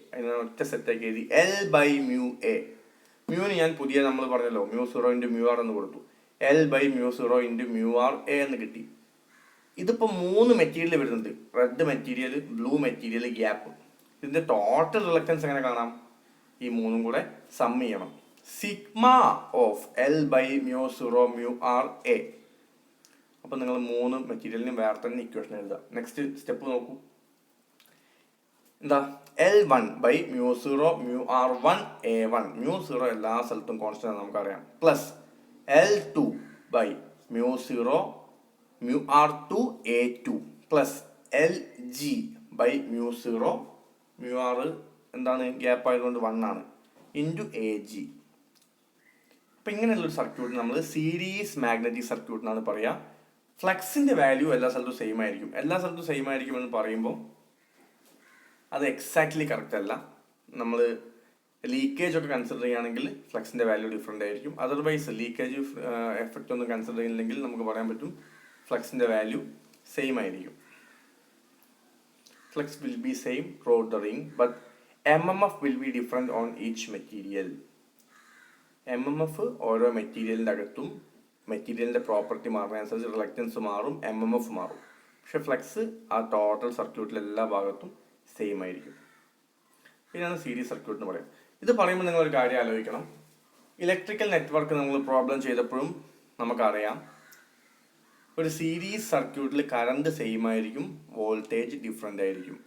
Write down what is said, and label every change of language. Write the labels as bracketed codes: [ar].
[ml] അതിന് ഒറ്റ സെറ്റാക്കി എഴുതി L/μA. മ്യൂന് ഞാൻ പുതിയ നമ്മൾ പറഞ്ഞല്ലോ μ0 ഇൻറ്റു μr എന്ന് കൊടുത്തു, L/μ0 ഇൻറ്റു μr A എന്ന് കിട്ടി. ഇതിപ്പോൾ 3 മെറ്റീരിയൽ വരുന്നുണ്ട്, red material, blue material, gap. ഇതിന്റെ ടോട്ടൽ റിലക്റ്റൻസ് എങ്ങനെ കാണാം? ഈ മൂന്നും കൂടെ സം ചെയ്യണം. Sigma of L/μ0 μr A. അപ്പൊ നിങ്ങൾ 3 മെറ്റീരിയലിനും വേറെ തന്നെ ഇക്വേഷൻ എഴുതുക. നെക്സ്റ്റ് സ്റ്റെപ്പ് നോക്കൂ. എന്താ? L1/μ0 μr1 A1. μ0 എല്ലാ സ്ഥലത്തും കോൺസ്റ്റന്റ് ആണ് നമുക്കറിയാം. Plus L2/μ0 μr2 A2 plus LG/μ0 μr എന്താണ്, ഗ്യാപ്പ് ആയതുകൊണ്ട് 1 ആണ്, ഇൻറ്റു AG. അപ്പൊ ഇങ്ങനെയുള്ള ഒരു സർക്യൂട്ട് നമ്മൾ സീരീസ് മാഗ്നറ്റിക് സർക്യൂട്ട് എന്നാണ് പറയാ. ഫ്ലക്സിന്റെ വാല്യൂ എല്ലാ സ്ഥലത്തും സെയിം ആയിരിക്കും. എല്ലാ സ്ഥലത്തും സെയിം ആയിരിക്കും എന്ന് പറയുമ്പോൾ അത് എക്സാക്ട്ലി കറക്റ്റ് അല്ല. നമ്മൾ ലീക്കേജ് ഒക്കെ കൺസിഡർ ചെയ്യുകയാണെങ്കിൽ ഫ്ലക്സിന്റെ വാല്യൂ ഡിഫറെൻ്റ് ആയിരിക്കും. അതർവൈസ് ലീക്കേജ് എഫക്റ്റ് ഒന്നും കൺസിഡർ ചെയ്യുന്നില്ലെങ്കിൽ നമുക്ക് പറയാൻ പറ്റും ഫ്ലക്സിന്റെ വാല്യൂ സെയിം ആയിരിക്കും. [en] Flux will be same throughout the ring, but MMF will be different on each material. [ml] MMF ഓരോ മെറ്റീരിയലിൻ്റെ അകത്തും മെറ്റീരിയലിൻ്റെ പ്രോപ്പർട്ടി മാറുന്നതനുസരിച്ച് റിലക്റ്റൻസ് മാറും, MMF മാറും. പക്ഷെ ഫ്ലക്സ് ആ ടോട്ടൽ സർക്യൂട്ടിൽ എല്ലാ ഭാഗത്തും സെയിം ആയിരിക്കും. ഇതാണ് സീരീസ് സർക്യൂട്ട് എന്ന് പറയാം. ഇത് പറയുമ്പോൾ നിങ്ങളൊരു കാര്യം ആലോചിക്കണം. ഇലക്ട്രിക്കൽ നെറ്റ്വർക്ക് നമ്മൾ പ്രോബ്ലം ചെയ്തപ്പോഴും നമുക്കറിയാം ഒരു സീരീസ് സർക്യൂട്ടിൽ കറണ്ട് സെയിം ആയിരിക്കും, വോൾട്ടേജ് ഡിഫറെൻ്റ് ആയിരിക്കും.